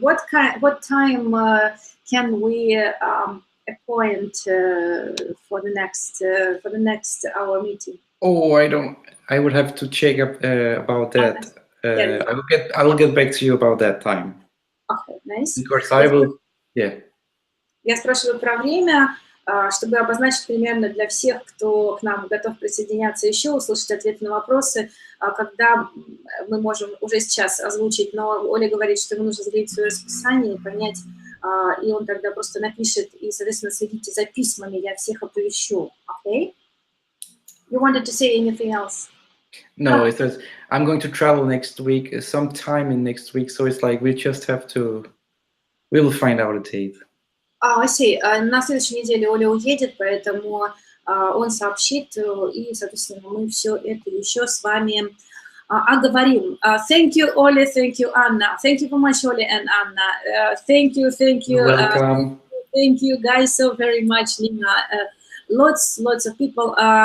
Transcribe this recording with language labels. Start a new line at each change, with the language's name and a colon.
English: What time can we appoint for the next our meeting? Oh, I would have to check up about that. I will get back to you about that time. Okay, nice. Because I will, yeah.
Russian: Я спрашиваю про время, чтобы обозначить примерно для всех, кто к нам готов присоединяться еще, услышать ответы на вопросы, когда мы можем уже сейчас озвучить, но Оля говорит, что ему нужно заглянуть в свое расписание и понять, и он тогда просто напишет, и, соответственно, следите за письмами, я всех оповещу.
English: Okay? You wanted to say anything else? No, it says I'm going to travel next week, sometime in next week, so it's like we just have to, we will find out a date. I see.
Russian: На следующей неделе Оля уедет, поэтому он сообщит, и, соответственно, мы все это еще с вами оговорим.
English: Thank you, Ole, thank you, Anna. Thank you very much, Ole and Anna. Thank you. Welcome. Thank you, guys, so very much, Nina. Lots of people.